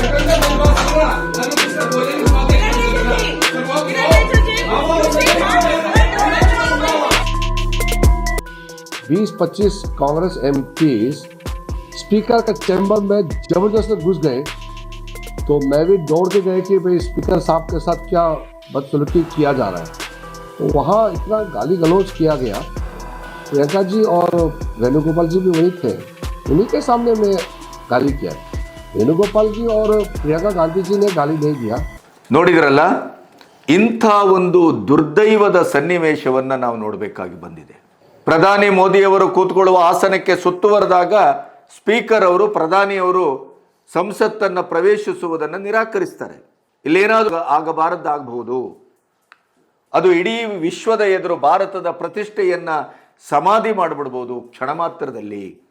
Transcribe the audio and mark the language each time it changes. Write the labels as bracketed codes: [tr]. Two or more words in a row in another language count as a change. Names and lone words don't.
[hi] 20-25 कांग्रेस एमपीज स्पीकर का चैम्बर में जबरदस्त घुस गए, तो मैं भी दौड़ के गए कि भाई स्पीकर साहब के साथ क्या बदसलूकी किया जा रहा है। तो वहाँ इतना गाली गलौज किया गया। प्रियंका जी और वेणुगोपाल जी भी वहीं थे, उन्हीं के सामने मैं गाली किया। वेणुगोपाल जी और प्रियंका गांधी जी ने गाली नहीं दिया। [kn] ನೋಡಿದ್ರಲ್ಲ, ಇಂಥ ಒಂದು ದುರ್ದೈವದ ಸನ್ನಿವೇಶವನ್ನು ನಾವು ನೋಡಬೇಕಾಗಿ ಬಂದಿದೆ. ಪ್ರಧಾನಿ ಮೋದಿಯವರು ಕೂತ್ಕೊಳ್ಳುವ ಆಸನಕ್ಕೆ ಸುತ್ತುವರೆದಾಗ ಸ್ಪೀಕರ್ ಅವರು ಪ್ರಧಾನಿಯವರು ಸಂಸತ್ತನ್ನು ಪ್ರವೇಶಿಸುವುದನ್ನು ನಿರಾಕರಿಸ್ತಾರೆ. ಇಲ್ಲೇನಾದರೂ ಆಗಬಾರದ್ದಾಗಬಹುದು, ಅದು ಇಡೀ ವಿಶ್ವದ ಎದುರು ಭಾರತದ ಪ್ರತಿಷ್ಠೆಯನ್ನ ಸಮಾಧಿ ಮಾಡಿಬಿಡ್ಬೋದು ಕ್ಷಣ ಮಾತ್ರದಲ್ಲಿ.